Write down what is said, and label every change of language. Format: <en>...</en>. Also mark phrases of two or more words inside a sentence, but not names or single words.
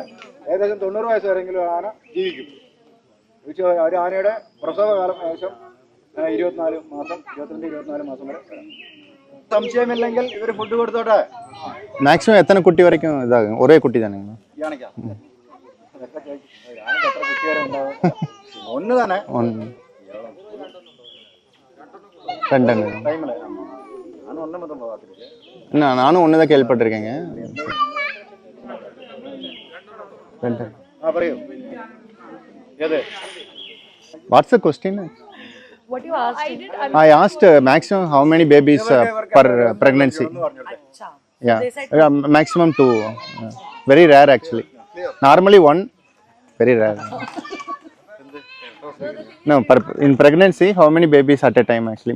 <ml>ഏകദേശം 90 വയസ്സ് വരെയെങ്കിലും ആന ജീവിക്കും. ഒരു ആനയുടെ പ്രസവകാലം ഏകദേശം 22 മാസം വരെ. സംശയമില്ലെങ്കിൽ ഇവർ ഫുഡ് കൊടുത്തോട്ടെ. മാക്സിമം എത്ര കുട്ടി വരയ്ക്കും ഇതാകും? ഒരേ കുട്ടി തന്നെ ആനയ്ക്ക് എത്ര കുട്ടി വരെ ഉണ്ടാവും? ഒന്ന് തന്നെ</ml> <ta>நானும் ஒன்று தான் கேள்விப்பட்டிருக்கேங்க.</ta> <ml>പറയൂ ഏത്</ml> <en>What's the question? What you asked? I did. I asked maximum how many babies per pregnancy. Yeah, maximum 2. Very rare actually. Normally 1. Very rare. No, in pregnancy, how many babies at a time actually?</en>